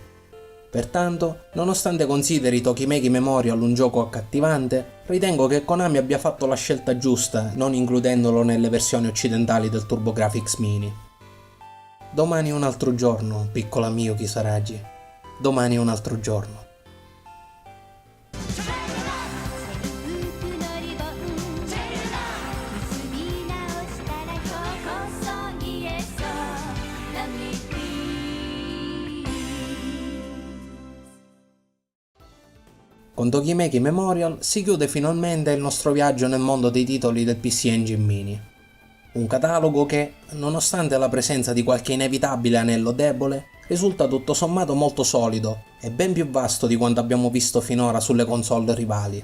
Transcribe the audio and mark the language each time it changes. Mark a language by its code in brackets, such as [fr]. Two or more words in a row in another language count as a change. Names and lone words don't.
[it] Pertanto, nonostante consideri Tokimeki Memorial un gioco accattivante, ritengo che Konami abbia fatto la scelta giusta non includendolo nelle versioni occidentali del TurboGrafx Mini. Domani è un altro giorno, piccola Mio Kisaragi. Domani è un altro giorno. [ja] 服のリボン結び直したら今日こそ言えそう。 [en] Love me please。 [it] Con Tokimeki Memorial si chiude finalmente il nostro viaggio nel mondo dei titoli del PC Engine Mini. Un catalogo che, nonostante la presenza di qualche inevitabile anello debole, risulta tutto sommato molto solido e ben più vasto di quanto abbiamo visto finora sulle console rivali.